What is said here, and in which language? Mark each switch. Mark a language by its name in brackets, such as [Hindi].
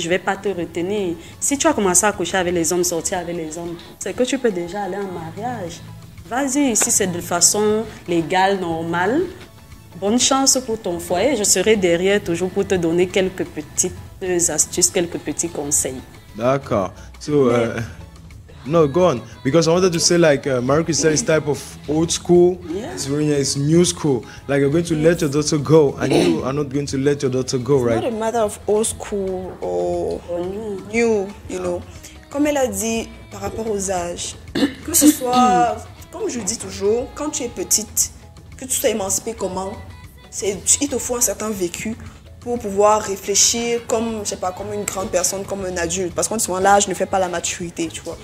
[French] Je ne vais pas te retenir. Si tu as commencé à coucher avec les hommes, sortir avec les hommes, c'est que tu peux déjà aller en mariage. Vas-y, si c'est de façon légale, normale, bonne chance pour ton foyer. Je serai derrière toujours pour te donner quelques petites astuces, quelques petits conseils. D'accord. [English] So, no, go on. Because I wanted to say, like, Marcus said, it's type of old school. Yeah. Serena is new school. Like, you're going to let your daughter go, and you are not going to let your daughter go, right? It's not a matter of old school or new, you know. [French] Comme elle a dit, par rapport aux âges, que ce soit, comme je dis toujours, quand tu es petite, que tu sois émancipée comment, il te faut un certain vécu pour pouvoir réfléchir comme, je sais pas, comme une grande personne, comme un adulte. Parce qu'on dit souvent, l'âge ne fait pas la maturité, tu vois.